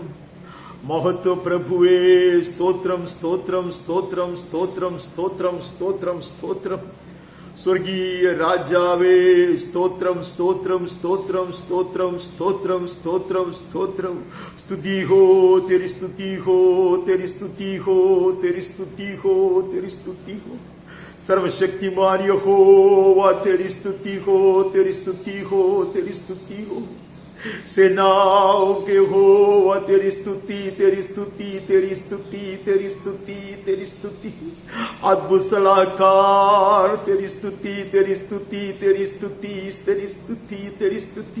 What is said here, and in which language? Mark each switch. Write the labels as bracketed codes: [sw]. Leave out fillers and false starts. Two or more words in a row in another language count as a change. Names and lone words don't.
[ml] മഹത്വ പ്രഭുവേ സ്തോത്രം സ്തോത്രം സ്തോത്രം സ്തോത്രം സ്തോത്രം സ്തോത്രം സ്തോത്രം. സ്വർഗീയ രാജാവേ സ്തോത്രം സ്തോത്രം സ്തോത്രം സ്തോത്രം സ്തോത്രം സ്തോത്രം സ്തോത്രം. [hi] स्तुति हो तेरी स्तुति हो तेरी स्तुति हो तेरी स्तुति हो तेरी स्तुति हो. सर्वशक्तिमान यहोवा तेरी स्तुति हो तेरी स्तुति हो तेरी स्तुति हो. सेनाओं के यहोवा तेरी स्तुति तेरी स्तुति तेरी स्तुति तेरी स्तुति तेरी स्तुति. अद्भुत सलाहकार तेरी स्तुति तेरी स्तुति तेरी स्तुति तेरी स्तुति तेरी स्तुति.